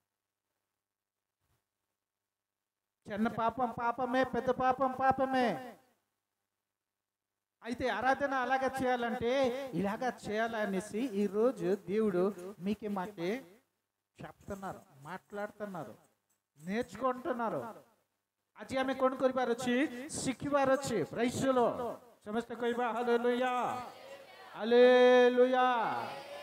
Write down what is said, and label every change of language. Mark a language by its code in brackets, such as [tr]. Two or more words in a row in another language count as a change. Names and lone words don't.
[te] చిన్న పాపం పాపమే, పెద్ద పాపం పాపమే. అయితే ఆరాధన అలాగా చేయాలంటే ఇలాగా చేయాలనేసి ఈరోజు దేవుడు మీకు మాకే చెప్తున్నారు, మాట్లాడుతున్నారు, నేర్చుకుంటున్నారు. [or] ଆଜି ଆମେ କ'ଣ କରିବାର ଅଛି, ଶିଖିବାର ଅଛି। ପ୍ରାଇସ୍‌ର ସମସ୍ତେ କହିବା ହାଲେଲୁୟା, హల్లెలూయా.